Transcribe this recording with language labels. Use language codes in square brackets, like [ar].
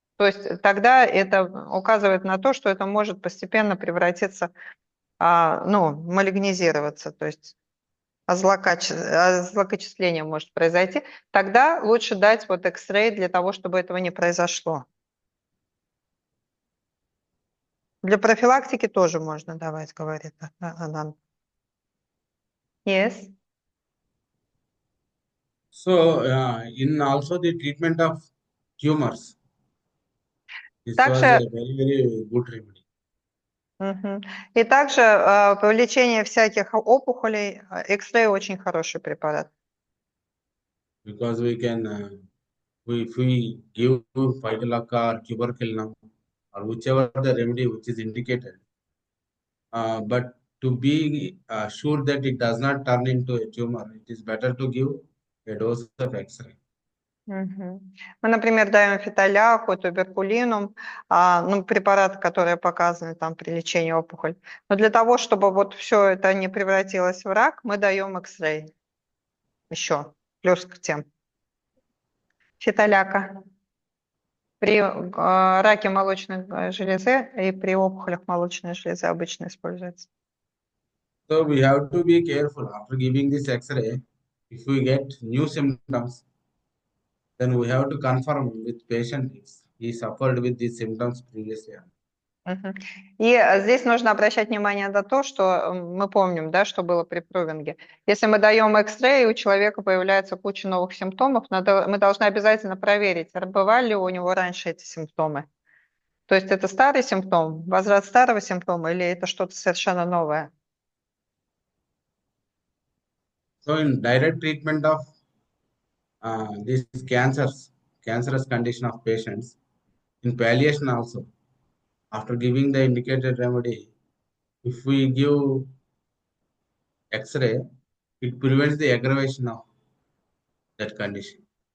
[ru] То есть тогда это указывает на то, что это может постепенно превратиться, ну, малигнизироваться, то есть злокачество может произойти. Тогда лучше дать вот X-ray для того, чтобы этого не произошло. Для профилактики тоже можно давать, говорит Анан. [en] Yes. So, in also the treatment of tumors, this was a [ru] Также, [en] very, very good remedy [ru] и также по лечению всяких опухолей X-ray очень хороший препарат. [en] because we can, if we give Phytolacca or tuberculin or whichever the remedy which is indicated, but to be sure that it does not turn into a tumor, it is better to give a dose of X-ray. [ru] Мгм. Мы, например, даем фитоляку, туберкулинум, ну, препараты, которые показаны там при лечении опухоль. Но для того, чтобы вот все это не превратилось в рак, мы даем X-ray еще, плюс к тем. Фитоляка при раке молочной железы и при опухолях молочной железы обычно используется. [en] So we have to be careful after giving this X-ray. If we get new symptoms, then we have to confirm with patient if he suffered with these symptoms previously. [ru] Мгм. И здесь нужно обращать внимание на то, что мы помним, да, что было при прувинге. Если мы даем X-ray, и у человека появляется куча новых симптомов, мы должны обязательно проверить, бывали ли у него раньше эти симптомы. То есть это старый симптом, возврат старого симптома, или это что-то совершенно новое? [en] So in direct treatment of these cancerous condition of patients, in palliation also, after giving the indicated remedy, if we give X-ray, it prevents the aggravation of that condition.